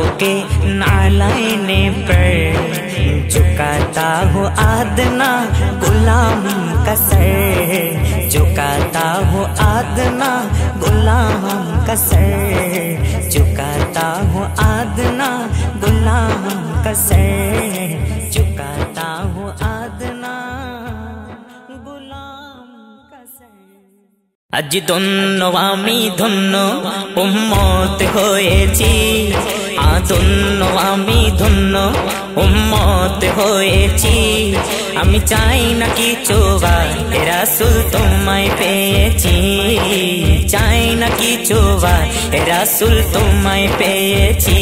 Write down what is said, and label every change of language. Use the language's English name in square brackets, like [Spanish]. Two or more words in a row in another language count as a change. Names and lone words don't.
[Urdu] کے نعلین پر جھکاتا ہوں آدنا غلام کا سر، جھکاتا ہوں آدنا غلام کا سر، جھکاتا ہوں آدنا غلام کا سر، جھکاتا ہوں آدنا غلام کا سر۔ [Bangla] আজ ধন্য আমি ধন্য উম্মত হয়েছি, ধন্য আমি ধন্য উম্মত হয়েছি। আমি চাই না কিছু হে রাসূল তোমায় পেয়েছি, চাই না কিছু হে রাসূল তোমায় পেয়েছি।